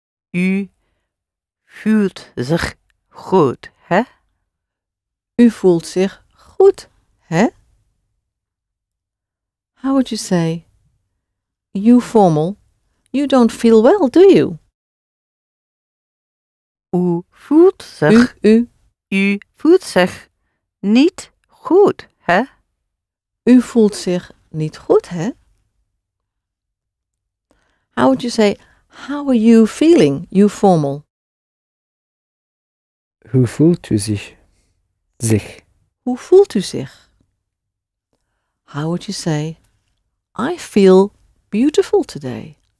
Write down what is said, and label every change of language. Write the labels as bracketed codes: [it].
[nl] U voelt zich goed, hè? U voelt zich goed, hè? [en] How would you say, you formal, you don't feel well, do you? [nl] U voelt zich, u voelt zich niet goed, hè? U voelt zich niet goed, hè? [en] How would you say, how are you feeling, you formal? [nl] Hoe voelt u zich? Hoe voelt u zich? [en] How would you say, I feel beautiful today.